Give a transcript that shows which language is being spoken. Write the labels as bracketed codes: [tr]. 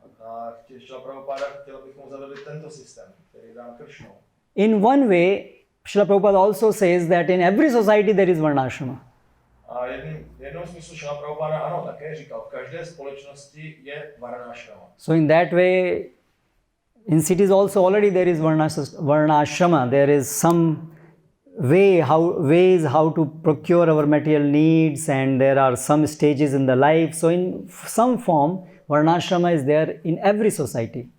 [cs] A Srila Prabhupada chtěl, abychom zavedli tento systém, který dám Kršnou. [en] In one way, Srila Prabhupada also says that in every society there is Varnashrama. [cs] A jednou smyslu Srila Prabhupada ano také říkal, v každé společnosti je Varnashrama. [en] So in that way, in cities also already there is Varnashrama. There is some ways how to procure our material needs, and there are some stages in the life. So in some form, Varnashrama is there in every society.